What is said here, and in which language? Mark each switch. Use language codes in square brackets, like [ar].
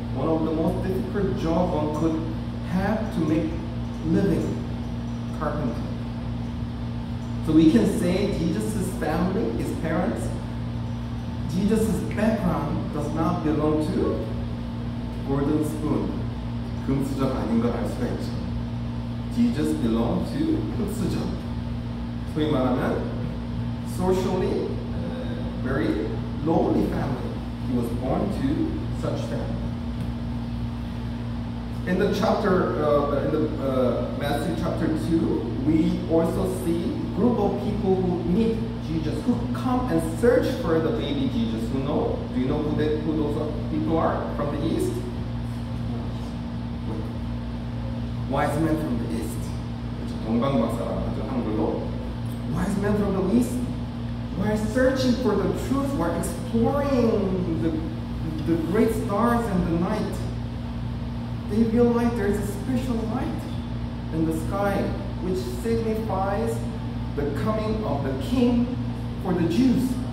[en] One of the most difficult job one could have to make living. Carpenter. So we can say Jesus' family, his parents, Jesus' background does not belong to golden spoon. [ko] 금수저 아닌 걸 알 수가 있죠. [en] Jesus belonged to [ko] 흑수저. 소위 말하면 [en] socially very lowly family. He was born to such family. In the chapter, Matthew chapter 2, we also see a group of people who meet Jesus, who come and search for the baby Jesus. Who know? Do you know who those people are from the east? Wise men from the east. [ko] 동방박사라고 하죠, 한글로. [en] Wise men from the east were searching for the truth, were exploring the great stars in the night. They realize there is a special light in the sky which signifies the coming of the king for the Jews.